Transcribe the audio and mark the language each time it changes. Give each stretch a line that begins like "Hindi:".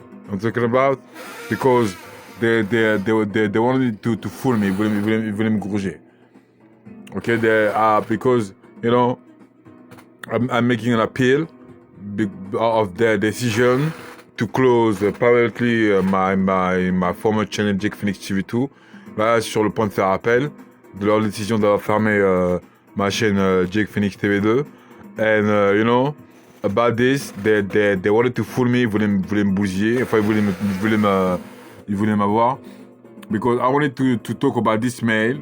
English: I'm talking about because they wanted to fool me.
French: Ils voulaient me gruger.
English: Okay, because you know I'm making an appeal of their decision to close permanently my former channel Jake Phoenix TV2.
French: Là, sur le point de faire appel de leur décision d'avoir fermé ma chaîne Jake Phoenix TV2.
English: And you know, about this, they wanted to fool me.
French: Ils voulaient me bousiller. Enfin, ils voulaient m'avoir.
English: Because I wanted to talk about this mail.